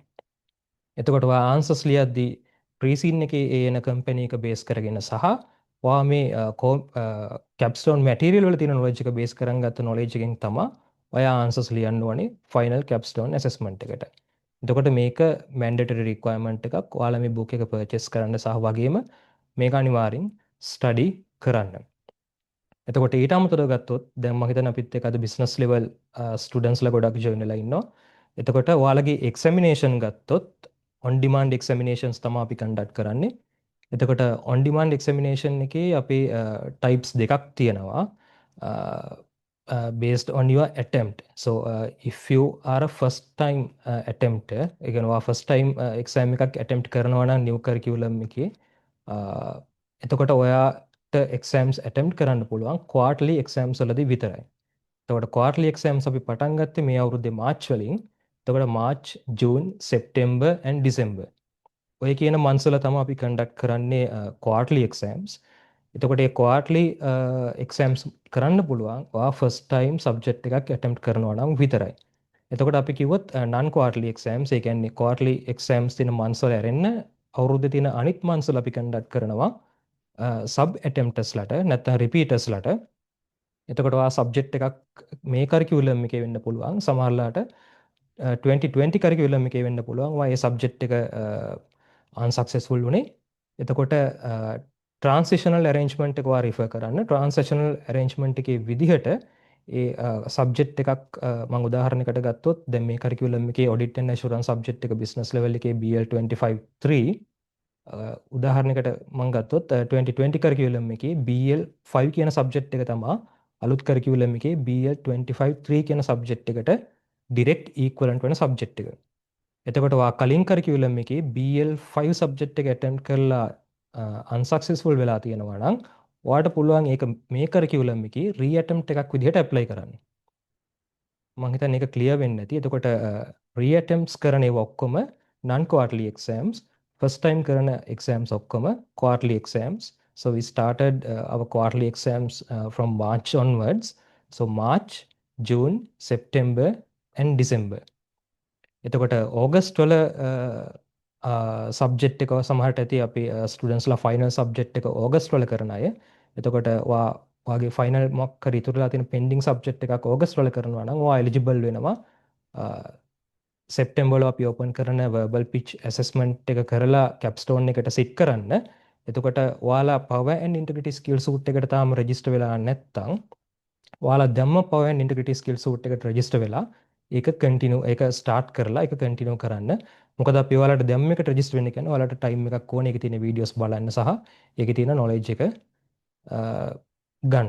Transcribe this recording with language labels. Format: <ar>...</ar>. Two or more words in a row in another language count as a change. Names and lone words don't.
<si>එතකොට ඔයා answers ලියද්දී pre-scene එකේ එන company එක base කරගෙන සහ ඔයා මේ</si> <en>capstone material</en> <si>වල තියෙන knowledge එක base කරන් ගත්ත knowledge එකෙන් තමයි ඔයා answers ලියන්න ඕනේ</si> <en>final capstone assessment</en> <si>එකට. එතකොට මේක</si> <en>mandatory requirement</en> <si>එකක්. ඔයාලා මේ book එක purchase කරන්න සහ වගේම මේක අනිවාර්යෙන් study කරන්න. එතකොට ඊට අමතරව ගත්තොත් දැන් මම හිතන්නේ අපිත් එක්ක අද</si> <en>business level students</en> <si>ලා ගොඩක් join වෙලා ඉන්නවා. එතකොට ඔයාලගේ examination ගත්තොත්</si> <en>on demand examinations</en> <si>තමයි අපි conduct කරන්නේ. එතකොට</si> <en>on demand examination</en> <si>එකේ අපි types දෙකක් තියෙනවා.</si> <en>Based on your attempt. So if you are a first time attempter,</en> <si>ඒ කියන්නේ ඔයා</si> <en>first time</en> <si>exam එකක් attempt කරනවා නම්</si> <en>new curriculum</en> <si>එකේ එතකොට ඔයාට exams attempt කරන්න පුළුවන්</si> <en>quarterly exams</en> <si>වලදී විතරයි. එතකොට</si> <en>quarterly exams</en> <si>අපි පටන් ගත්තේ මේ අවුරුද්දේ මාර්ච් වලින්. එතකොට මාර්ච්, ජූන්, සෙප්තැම්බර් and ඩිසෙම්බර්. ඔය කියන months වල තමයි අපි conduct කරන්නේ</si> <en>quarterly exams.</en> <si>එතකොට ඒ</si> <en>quarterly exams</en> <si>කරන්න පුළුවන් ඔයා</si> <en>first time subject</en> <si>එකක් attempt කරනවා නම් විතරයි. එතකොට අපි කිව්වොත්</si> <en>non quarterly exams,</en> <si>ඒ කියන්නේ</si> <en>quarterly exams</en> <si>තියෙන months වල ඇරෙන්න අවුරුද්දේ තියෙන අනිත් months වල අපි conduct කරනවා</si> <en>sub attempters</en> <si>ලට නැත්නම් repeaters ලට. එතකොට ඔයා subject එකක් මේ curriculum එකේ වෙන්න පුළුවන්. සමහරලාට 2020 curriculum එකේ වෙන්න පුළුවන්. ඔයා ඒ subject එක unsuccessful වුණේ. එතකොට</si> <en>transitional arrangement</en> <si>එක ඔයා refer කරන්න.</si> <en>transitional arrangement</en> <si>එකේ විදිහට ඒ subject එකක් මම උදාහරණයකට ගත්තොත් දැන් මේ curriculum එකේ</si> <en>audit and assurance subject</en> <si>එක</si> <en>business level</en> <si>එකේ BL25-3 උදාහරණයකට මම ගත්තොත් 2020 curriculum එකේ BL5 කියන subject එක තමයි අලුත් curriculum එකේ BL25-3 කියන subject එකට</si> <en>direct equivalent</en> <si>වෙන subject එක. එතකොට ඔයා කලින් curriculum එකේ BL5 subject එක attempt කරලා unsuccessful වෙලා තියෙනවා නම් ඔයාට පුළුවන් ඒක මේ curriculum එකේ re-attempt එකක් විදිහට apply කරන්න. මම හිතන්නේ ඒක clear වෙන්නේ නැති. එතකොට re-attempts කරන ඒවා ඔක්කොම</si> <en>non quarterly exams, first time</en> <si>කරන exams ඔක්කොම</si> <en>quarterly exams. So we started our quarterly exams from March onwards. So March, June, September and December.</en> <si>එතකොට ඕගස්ට් වල සබ්ජෙක්ට් එක සමහරට ඇති අපි ස්ටුඩන්ට්ස්ලා</si> <en>final subject</en> <si>එක ඕගස්ට් වල කරන අය. එතකොට ඔයාගේ ෆයිනල් මොකක් හරි ඉතුරුලා තියෙන</si> <en>pending subject</en> <si>එකක් ඕගස්ට් වල කරනවා නම් ඔයා එලිජිබල් වෙනවා සෙප්ටැම්බර් වල අපි ඕපන් කරන</si> <en>verbal pitch assessment</en> <si>එක කරලා capstone එකට sit කරන්න. එතකොට ඔයාලා</si> <en>power and integrity skill suit</en> <si>එකට තාම register වෙලා නැත්නම් ඔයාලා දැම්ම</si> <en>power and integrity skill suit</en> <si>එකට register වෙලා ඒක continue ඒක start කරලා ඒක continue කරන්න. මොකද අපි ඔයාලට දැම්ම එකට register වෙන්න කියන්නේ ඔයාලට time එකක් ඕනේ ඒකේ තියෙන videos බලන්න සහ ඒකේ තියෙන knowledge එක ගන්න.</si>